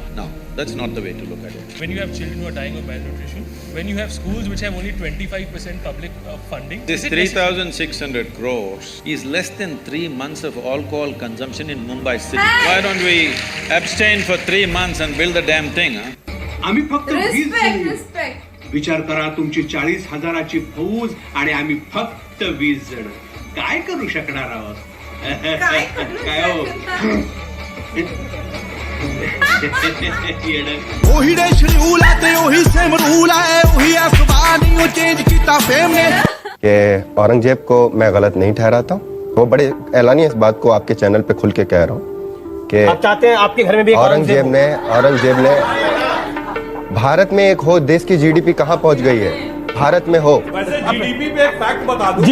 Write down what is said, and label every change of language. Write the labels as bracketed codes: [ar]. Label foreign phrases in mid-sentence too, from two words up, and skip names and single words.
[en] No, that's not the way to look at it. When you have children who are dying of malnutrition, when you have schools which have only 25% public funding, This is it necessary? 3,600 crores is less than 3 months of alcohol consumption in Mumbai city. Why don't we abstain for 3 months and build the damn thing, huh? [mr] आम्ही फक्त 20 [en] Respect, [mr] जण. [en] respect. [mr] विचार करा, तुमची 40,000ची फौज आणि आम्ही फक्त 20 जण. काय करू शकणार आहोत? काय करू काय हो? येडं. [pa] ਉਹੀ ਦੇ ਸ਼ਡਿਊਲ ਆ ਤੇ ਉਹੀ [en] same rule [pa] ਹੈ। ਉਹੀ ਅਖਬਾਰ ਨਹੀਂ ਉਹ ਚੇਂਜ ਕੀਤਾ ਫੇਮ ਨੇ। [hi] कि औरंगजेब को मैं गलत नहीं ठहराता हूँ। वो बड़े एलानी इस बात को आपके चैनल पे खुल के कह रहा हूँ कि आप चाहते हैं आपके घर में भी एक औरंगजेब ने भारत में एक हो, देश की जीडीपी कहाँ पहुँच गई है, भारत में हो। वैसे जीडीपी पे एक फैक्ट बता दूं।